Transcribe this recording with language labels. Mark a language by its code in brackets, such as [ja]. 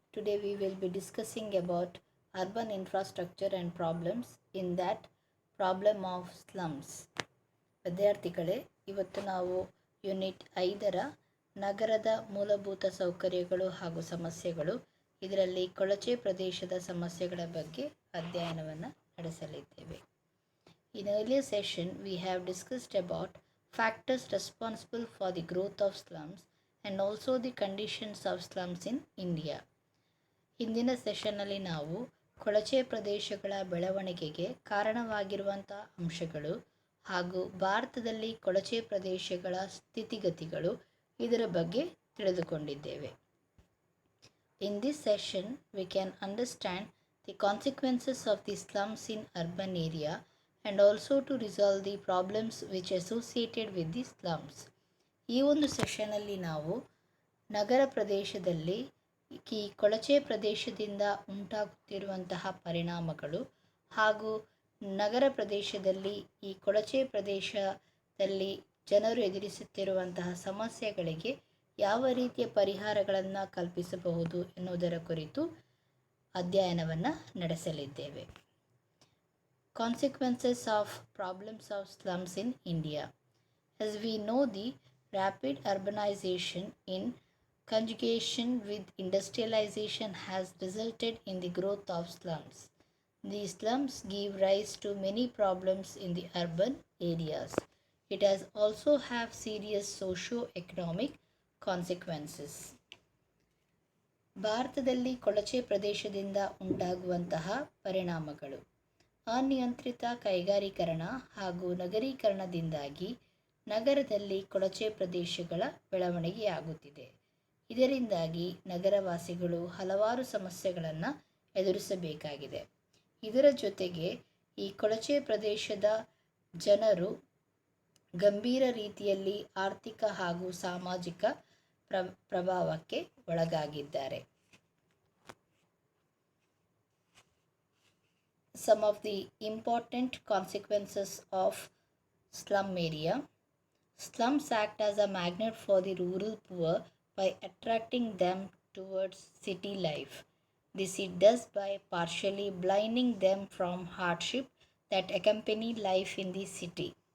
[en] Today we will be discussing about urban infrastructure and problems in that problem of slums. [kn] ವಿದ್ಯಾರ್ಥಿಗಳೇ, ಇವತ್ತು ನಾವು unit 5ರ ನಗರದ ಮೂಲಭೂತ ಸೌಕರ್ಯಗಳು ಹಾಗೂ ಸಮಸ್ಯೆಗಳು ಇದರಲ್ಲಿ ಕೊಳಚೆ ಪ್ರದೇಶದ ಸಮಸ್ಯೆಗಳ ಬಗ್ಗೆ ಅಧ್ಯಯನವನ್ನು ನಡೆಸಲಿದ್ದೇವೆ. [en] In earlier session we have discussed about factors responsible for the growth of slums and also the conditions of slums in India. [kn] ಹಿಂದಿನ ಸೆಷನ್ನಲ್ಲಿ ನಾವು ಕೊಳಚೆ ಪ್ರದೇಶಗಳ ಬೆಳವಣಿಗೆಗೆ ಕಾರಣವಾಗಿರುವಂಥ ಅಂಶಗಳು ಹಾಗೂ ಭಾರತದಲ್ಲಿ ಕೊಳಚೆ ಪ್ರದೇಶಗಳ ಸ್ಥಿತಿಗತಿಗಳು ಇದರ ಬಗ್ಗೆ ತಿಳಿದುಕೊಂಡಿದ್ದೇವೆ. [en] In this session we can understand the consequences of the slums in urban area and also to resolve the problems which associated with the slums. [kn] ಈ ಒಂದು ಸೆಷನಲ್ಲಿ ನಾವು ನಗರ ಪ್ರದೇಶದಲ್ಲಿ ಈ ಕೊಳಚೆ ಪ್ರದೇಶದಿಂದ ಉಂಟಾಗುತ್ತಿರುವಂತಹ ಪರಿಣಾಮಗಳು ಹಾಗೂ ನಗರ ಪ್ರದೇಶದಲ್ಲಿ ಈ ಕೊಳಚೆ ಪ್ರದೇಶದಲ್ಲಿ ಜನರು ಎದುರಿಸುತ್ತಿರುವಂತಹ ಸಮಸ್ಯೆಗಳಿಗೆ ಯಾವ ರೀತಿಯ ಪರಿಹಾರಗಳನ್ನು ಕಲ್ಪಿಸಬಹುದು ಎನ್ನುವುದರ ಕುರಿತು ಅಧ್ಯಯನವನ್ನು ನಡೆಸಲಿದ್ದೇವೆ. [en] Consequences of problems of slums in India. As we know, the rapid urbanization in conjugation with industrialization has resulted in the growth of slums. These slums give rise to many problems in the urban areas. It has also have serious socio-economic consequences. [kn] ಭಾರತದಲ್ಲಿ ಕೊಳಚೆ ಪ್ರದೇಶದಿಂದ ಉಂಟಾಗುವಂತಹ ಪರಿಣಾಮಗಳು. ಅನಿಯಂತ್ರಿತ ಕೈಗಾರೀಕರಣ ಹಾಗೂ ನಗರೀಕರಣದಿಂದಾಗಿ ನಗರದಲ್ಲಿ ಕೊಳಚೆ ಪ್ರದೇಶಗಳ ಬೆಳವಣಿಗೆಯಾಗುತ್ತಿದೆ. ಇದರಿಂದಾಗಿ ನಗರವಾಸಿಗಳು ಹಲವಾರು ಸಮಸ್ಯೆಗಳನ್ನು ಎದುರಿಸಬೇಕಾಗಿದೆ. ಇದರ ಜೊತೆಗೆ ಈ ಕೊಳಚೆ ಪ್ರದೇಶದ ಜನರು ಗಂಭೀರ ರೀತಿಯಲ್ಲಿ ಆರ್ಥಿಕ ಹಾಗೂ ಸಾಮಾಜಿಕ ಪ್ರಭಾವಕ್ಕೆ ಒಳಗಾಗಿದ್ದಾರೆ. [en] Some of the important consequences of slum area. Slums act as a magnet for the rural poor by attracting them towards city life. This it does by partially blinding them from hardship that accompany life in the city.